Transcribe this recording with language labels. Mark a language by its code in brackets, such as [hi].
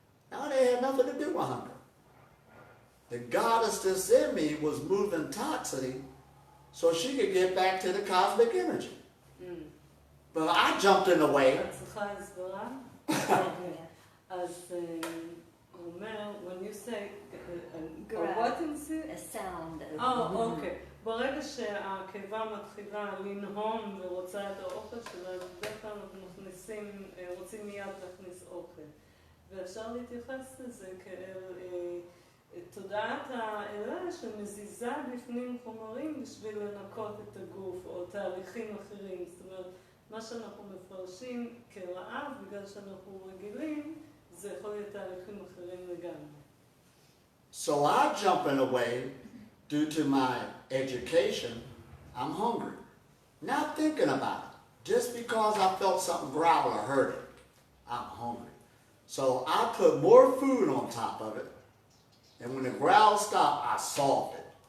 [en] Now, they had nothing to do with hunger. The goddess that's in me was moving toxicity so she could get back to the cosmic energy. But I jumped in the way. [he] את צריכה הסברה? אז הוא אומר, [en] when you say, what is it? A sound. [he] אוקיי. ברגע שהקיבה מתחילה לנהום ורוצה את האוכל שלה, בדרך כלל אנחנו רוצים מיד להכניס אוכל. ואפשר להתייחס לזה כאל תודעת האלה שמזיזה בפנים חומרים בשביל לנקות את הגוף או תהליכים אחרים. זאת אומרת, מה שאנחנו מפרשים כרעב, בגלל שאנחנו רגילים, זה יכול להיות תהליכים אחרים לגמרי. [en] So I jumping away due to my education. I'm hungry. Not thinking about it. Just because I felt something growl or hurt it, I'm hungry. So I put more food on top of it. And when the growl stopped, I solved it.